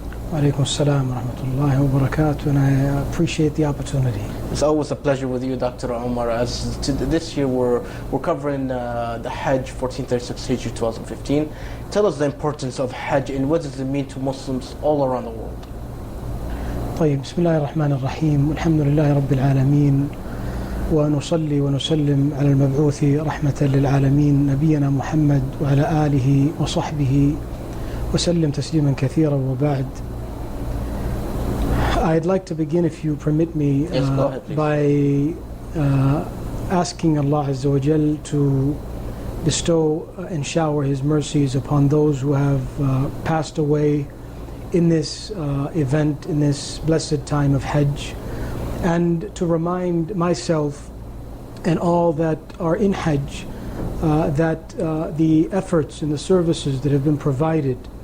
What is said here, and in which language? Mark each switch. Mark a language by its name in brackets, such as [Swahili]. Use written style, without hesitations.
[Arabic] Wa alaikum assalam wa rahmatullahi wa barakatuh, [English] and I appreciate the opportunity. It's always a pleasure with you, Dr. Omar. As this year we're covering the Hajj 1436 Hijri 2015. Tell us the importance of Hajj and what does it mean to Muslims all around the world. [Arabic] طيب بسم الله الرحمن الرحيم والحمد لله رب العالمين ونصلي ونسلم على المبعوث رحمة للعالمين نبينا محمد وعلى آله وصحبه وسلم تسليما كثيرا وبعد. [English] I'd like to begin, if you permit me, by asking Allah Azza wa Jal to bestow and shower His mercies upon those who have passed away in this event, in this blessed time of Hajj, and to remind myself and all that are in Hajj that the efforts and the services that have been provided